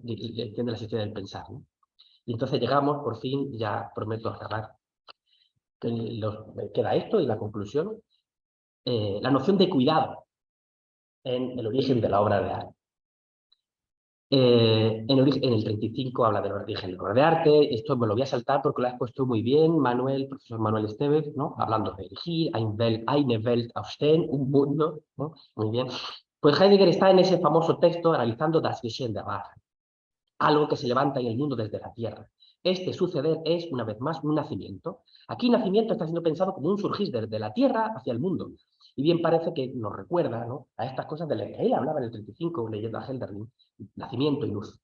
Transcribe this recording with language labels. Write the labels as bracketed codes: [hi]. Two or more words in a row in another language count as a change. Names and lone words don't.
[es] Entiendes la historia del pensar, ¿no? Y entonces llegamos, por fin, ya prometo acabar, queda esto y la conclusión, la noción de cuidado en el origen de la obra de arte. En el 35 habla del origen de la obra de arte. Esto me lo voy a saltar porque lo has puesto muy bien, profesor Manuel Esteves, ¿no? Hablando de erigir, [de] eine Welt aufstehen, [es] un mundo, ¿no? Muy bien. Pues Heidegger está en ese famoso texto analizando [de] Das Geschehen der Welt, [es] algo que se levanta en el mundo desde la Tierra. Este suceder es, una vez más, un nacimiento. Aquí nacimiento está siendo pensado como un surgir desde la Tierra hacia el mundo. Y bien parece que nos recuerda, ¿no?, a estas cosas de las que él hablaba en el 35, leyendo a Hölderlin, nacimiento y luz.